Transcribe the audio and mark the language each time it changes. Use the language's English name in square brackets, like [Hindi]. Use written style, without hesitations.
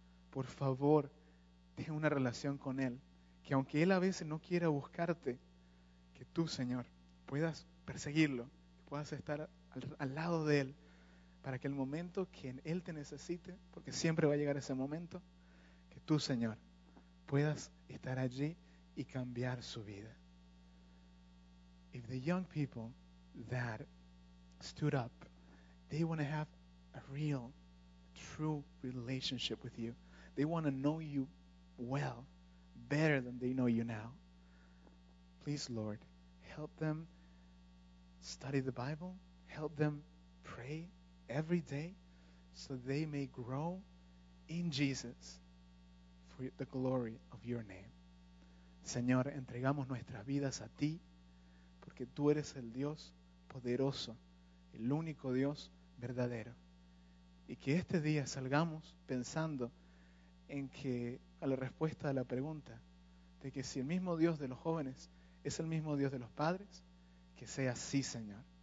[Spanish] Por favor, ten una relación con él. Que aunque él a veces no quiera buscarte, que tú, Señor, puedas perseguirlo, que puedas estar al lado de él, para que el momento que él te necesite, porque siempre va a llegar ese momento, que tú, Señor, puedas estar allí y cambiar su vida. [English] If the young people that stood up, they want to have a real, true relationship with you. They want to know you well, better than they know you now. Please, Lord, help them study the Bible, help them pray every day so they may grow in Jesus for the glory of your name. [Spanish] Señor, entregamos nuestras vidas a ti porque tú eres el Dios poderoso, el único Dios verdadero. Y que este día salgamos pensando en que a la respuesta a la pregunta de que si el mismo Dios de los jóvenes es el mismo Dios de los padres, que sea así, Señor.